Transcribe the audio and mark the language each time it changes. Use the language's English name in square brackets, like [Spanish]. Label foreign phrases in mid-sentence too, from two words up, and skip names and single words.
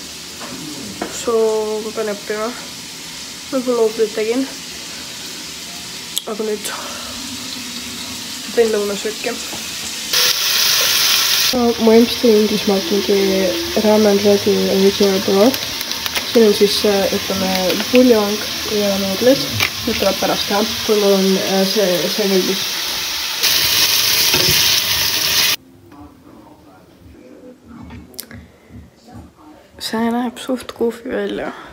[Estonian] Ma pean õppima. Ma juba loobid tegin. Aga nüüd teen lõunasööki. Ma ilmselt Inglismaalt mingi [English] ramen ready original broth. [Estonian] Siin on siis ütleme puljong ja nuudlid. Nüüd tuleb pärast teha, kui mul on see nõudis. See näeb suht kuufi välja.